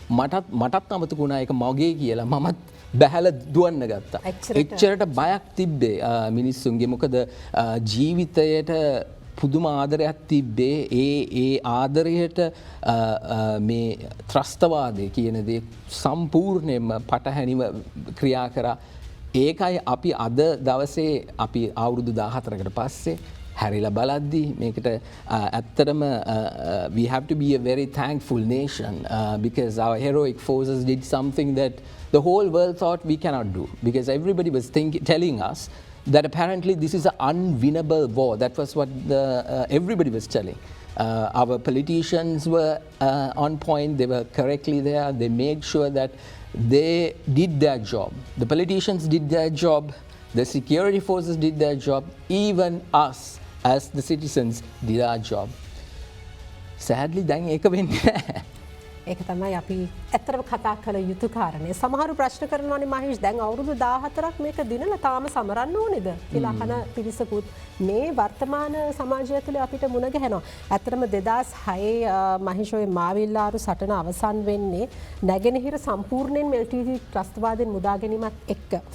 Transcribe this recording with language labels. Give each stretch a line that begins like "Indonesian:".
Sinhala: මටත් අමතක වුණා ඒක මගේ කියලා. මමත් බැහැලා දුවන්න ගත්තා. එච්චරට බයක් තිබ්බේ මිනිස්සුන්ගේ. මොකද ජීවිතයට පුදුම ආදරයක් තිබ්බේ. ඒ ආදරයට මේ ත්‍රස්තවාදය කියන දේ සම්පූර්ණයෙන්ම පටහැනිව ක්‍රියා කරා. ඒකයි අපි අද දවසේ අපි අවුරුදු 14කට පස්සේ හැරිලා බලද්දී මේකට ඇත්තටම
English: we have to be a very thankful nation because our heroic forces did something that the whole world thought we cannot do, because everybody was telling us that apparently this is an unwinnable war. That was what everybody was telling. Our politicians were on point, they were correctly there, they made sure that they did their job. The politicians did their job, the security forces did their job, even us as the citizens did our job.
Sinhala: Sadly, දැන් ඒක වෙන්නේ නැහැ. ඒක තමයි අපි ඇත්තටම කතා කළ යුතු කාරණේ. සමහරු ප්‍රශ්න කරනවානේ මහේෂ් දැන් අවුරුදු 14ක් මේක දිනලා තාම සමරන්න ඕනේද කියලා අහන පිරිසකුත් මේ වර්තමාන සමාජය තුළ අපිට මුණ ගැහෙනවා. ඇත්තටම 2006 මහේෂ් ඔය මාවිල්ලාරු සටන අවසන් වෙන්නේ නැගෙනහිර සම්පූර්ණයෙන් LTT ත්‍රස්තවාදයෙන් මුදා ගැනීමත් එක්ක.